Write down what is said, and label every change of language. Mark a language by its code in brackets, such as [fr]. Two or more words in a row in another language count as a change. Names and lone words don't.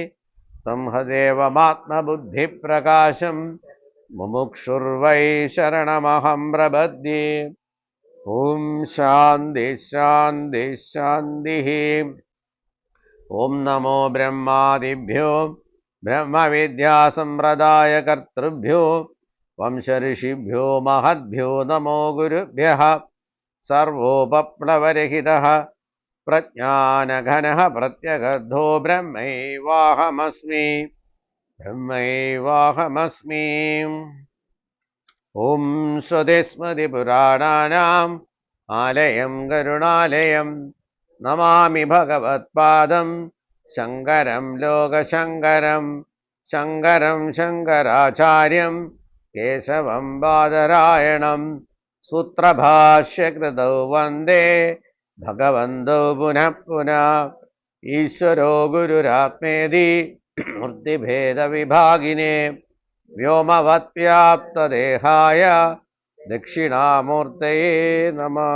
[sa] संहदेवमात्मबुद्धिप्रकाशं मुमुक्षुर्वै शरणमहं प्रपद्ये ॐ शान्ति शान्ति शान्तिः ॐ नमो ब्रह्मादिभ्यो ब्रह्मविद्यासम्प्रदायकर्तृभ्यो वंशऋषिभ्यो महद्भ्यो नमो गुरुभ्यः सर्वोपप्लवरहितः प्रज्ञानघनः प्रत्यगद्धो ब्रह्मैवाहमस्मि ब्रह्मैवाहमस्मि ഓം ശ്രുതിസ്മൃതിപുരാണാനാം ആലയം കരുണാലയം നമാമി ഭഗവത്പാദം ശങ്കരം ലോകശങ്കരം ശങ്കരം ശങ്കരാചാര്യം കേശവം ബാദരായണം സൂത്രഭാഷ്യകൃതൗ വന്ദേ ഭഗവന്തോ പുനഃ പുനഃ ഈശ്വരോ ഗുരുരാത്മേതി മൂർത്തിഭേദവിഭാഗിനേ വ്യോമവത്വ്യാപ്തദേഹായ ദക്ഷിണാമൂർത്തയേ നമഃ.